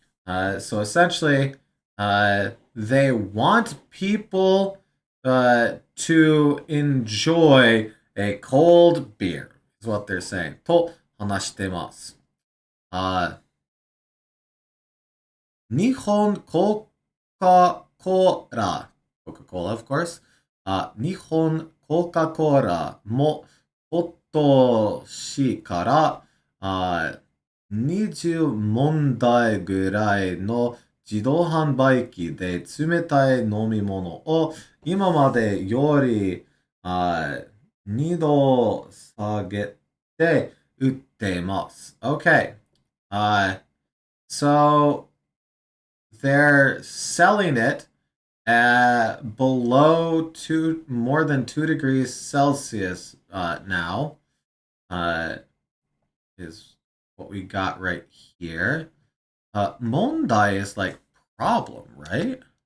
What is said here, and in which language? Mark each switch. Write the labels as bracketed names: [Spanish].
[English] So essentially, they want people to enjoy a cold beer, is what they're saying. [Japanese] と話してます。 [English] 日本コカ・コーラ、Coca-Cola, of course. [Japanese] 日本コカ・コーラも今年から20問題ぐらいの自動販売機で冷たい飲み物を今までより2度下げて売っています。 [English] Okay. So they're selling it at below more than 2 degrees Celsius now. Is what we got right here. Mondai is like problem, right?